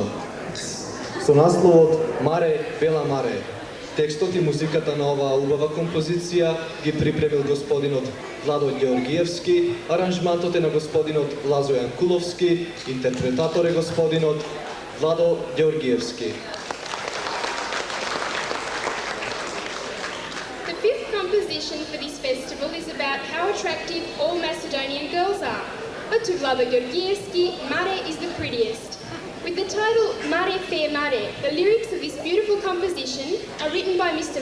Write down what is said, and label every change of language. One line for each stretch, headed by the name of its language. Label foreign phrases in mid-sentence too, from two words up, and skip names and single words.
Macedonian: Со насловот Маре, бела Маре, текстот и музиката на оваа убава композиција ги припремил господинот Владо Георгиевски, аранжмантот е на господинот Лазо Јанкуловски, интерпретатор е господинот Владо Георгиевски.
English: The fifth composition for this festival is about how attractive all Macedonian girls are. But to Vlado Georgijevski, Mare is the prettiest. With the title Mare Fair Mare, the lyrics of this beautiful composition are written by Mr.